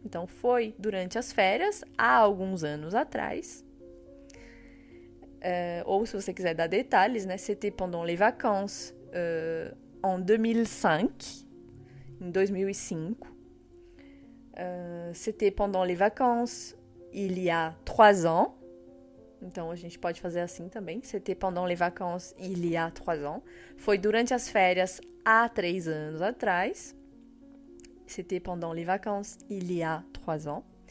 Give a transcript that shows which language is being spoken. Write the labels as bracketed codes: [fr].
[pt] Então, foi durante as férias, há alguns anos atrás. Ou, se você quiser dar detalhes, né? [fr] C'était pendant les vacances en 2005. [pt] Em 2005. [fr] C'était pendant les vacances il y a 3 ans. [pt] Então, a gente pode fazer assim também. [fr] C'était pendant les vacances il y a 3 ans. [pt] Foi durante as férias há 3 anos atrás. [fr] C'était pendant les vacances il y a 3 ans.